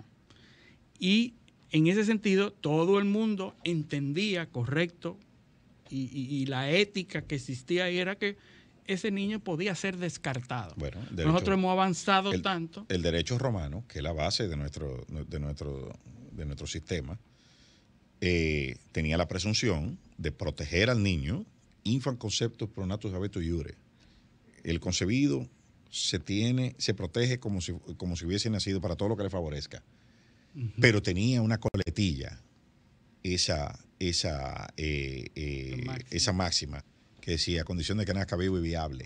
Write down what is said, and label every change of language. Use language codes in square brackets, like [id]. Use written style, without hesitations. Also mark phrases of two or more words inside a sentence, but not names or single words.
[es] Y en ese sentido, todo el mundo entendía correcto y la ética que existía ahí era que ese niño podía ser descartado. Bueno, nosotros hemos avanzado tanto. El derecho romano, que es la base de nuestro sistema, tenía la presunción de proteger al niño, [la] infant conceptus pro natus habetus iure. [es] El concebido se protege como si hubiese nacido para todo lo que le favorezca. Pero tenía una coletilla, esa máxima que decía, a condición de que nazca vivo y viable.